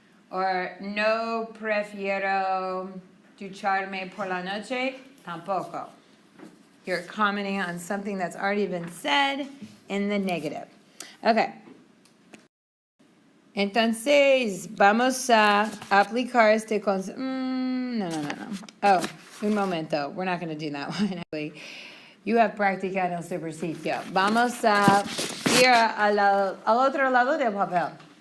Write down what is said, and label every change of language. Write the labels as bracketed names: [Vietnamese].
[Spanish] Or no prefiero ducharme por la noche tampoco. [English] You're commenting on something that's already been said in the negative. [Spanish] Okay. Entonces, vamos a aplicar este concepto. No. Oh, un momento. [English] We're not going to do that one, actually. You have [Spanish] practica en el supersitio. Vamos a ir al otro lado del papel.